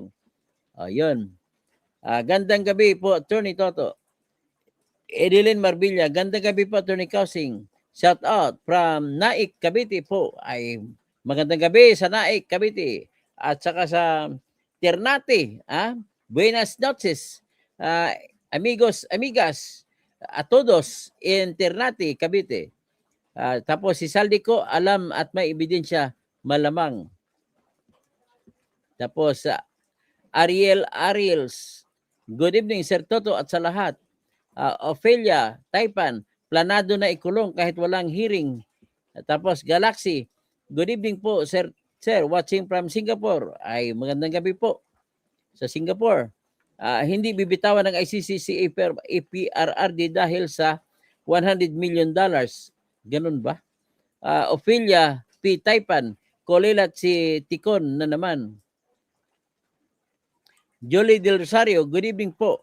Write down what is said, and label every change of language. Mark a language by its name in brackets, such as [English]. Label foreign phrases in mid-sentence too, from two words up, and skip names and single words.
[Filipino] Yun. Gandang gabi po, Attorney Toto. Edeline Marbilla, gandang gabi po, Attorney Kausing. [English] Shout out from [Filipino] Naik, Cavite po. Ay, magandang gabi sa Naik, Cavite. At saka sa Ternate. [Spanish] Buenas noches. Amigos, amigas, a todos in Ternate, Cavite. [Filipino] Tapos si Saldico, alam at may ebidensya, malamang. Tapos Ariels, [English] good evening [Filipino] Sir Toto at sa lahat. Ophelia, Taipan, planado na ikulong kahit walang hearing. Tapos Galaxy, [English] good evening [Filipino] po Sir Sir, [English] watching from Singapore. [Filipino] Ay, magandang gabi po sa Singapore. Hindi bibitawan ng ICC si APRRD dahil sa $100 million. Ganun ba? Ophelia P. Taipan, Kolelat si Tikon na naman. Jolie Del Rosario, [English] good evening [Filipino] po.